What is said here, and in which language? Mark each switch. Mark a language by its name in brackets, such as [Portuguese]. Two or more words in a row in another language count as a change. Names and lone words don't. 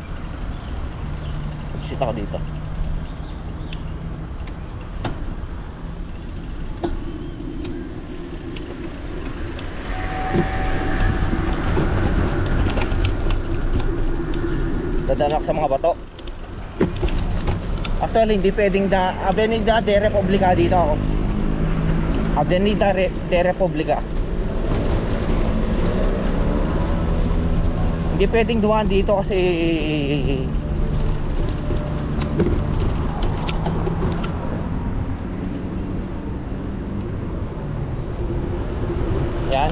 [Filipino] Exit ako dito. Dadaan ako sa mga bato. Actually hindi pwedeng Avenida de Republica dito ako. Avenida de Republica. Hindi pwedeng dumaan dito kasi yan.